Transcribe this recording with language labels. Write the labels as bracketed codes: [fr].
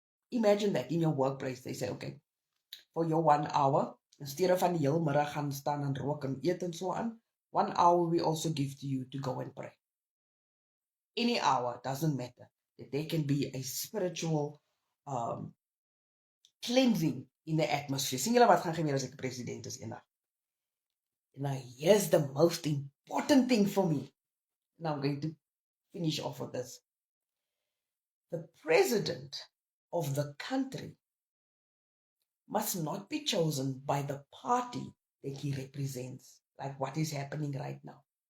[en] Imagine that in your workplace, they say, okay, for your 1 hour, instead of van die heel middag gaan staan en rook en eet en so aan, 1 hour we also give to you to go and pray. Any hour, doesn't matter. That there can be a spiritual cleansing in the atmosphere. [af] Sien julle wat gaan gebeur as ek president is eendag? [en] Now, here's the most important thing for me. Now I'm going to finish off with this. The president of the country must not be chosen by the party that he represents, like what is happening right now.